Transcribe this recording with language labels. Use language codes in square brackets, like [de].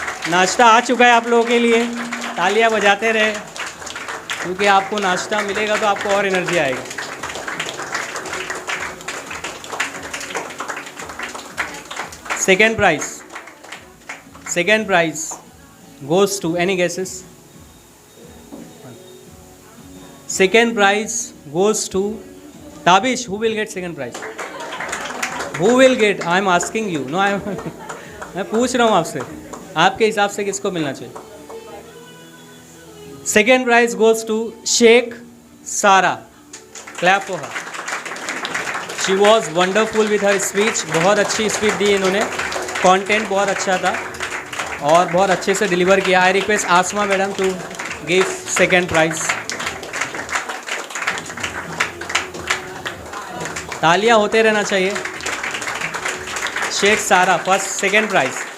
[hi] नाश्ता आ चुका है आप लोगों के लिए, तालियां बजाते रहे, क्योंकि आपको नाश्ता मिलेगा तो आपको और एनर्जी आएगी। [en] Second prize goes to, any guesses? Second prize goes to Tabish. Who will get second prize? Who will get? I am asking you. [hi] No, मैं पूछ रहा हूँ आपसे, आपके हिसाब से किसको मिलना चाहिए? [en] Second prize goes to Sheikh Sara. Clap for her. She was wonderful with her speech. [hi] बहुत अच्छी स्पीच दी इन्होंने, कंटेंट बहुत अच्छा था और बहुत अच्छे से डिलीवर किया। [en] I request Asma madam to give second prize. [hi] तालियां होते रहना चाहिए। शेख सारा फर्स्ट सेकेंड प्राइज।